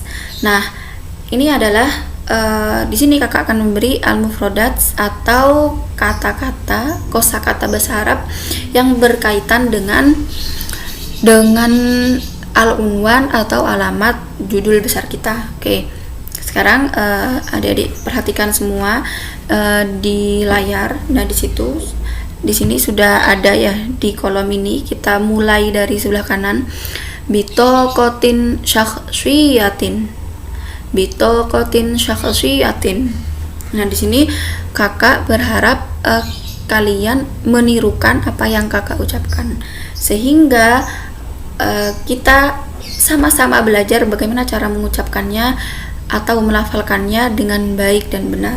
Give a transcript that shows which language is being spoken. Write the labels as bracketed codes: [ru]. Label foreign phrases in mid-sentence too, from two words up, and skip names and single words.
[id] Nah, ini adalah di sini kakak akan memberi al-mufrodats atau kata-kata kosakata bahasa Arab yang berkaitan dengan al-unwan atau alamat judul besar kita. Oke. Sekarang adik-adik perhatikan semua di layar. Nah, di sini sudah ada ya di kolom ini. Kita mulai dari sebelah kanan. [ar] بطاقة شخصية. بطاقة شخصية. [id] Nah, di sini kakak berharap kalian menirukan apa yang kakak ucapkan sehingga kita sama-sama belajar bagaimana cara mengucapkannya atau melafalkannya dengan baik dan benar.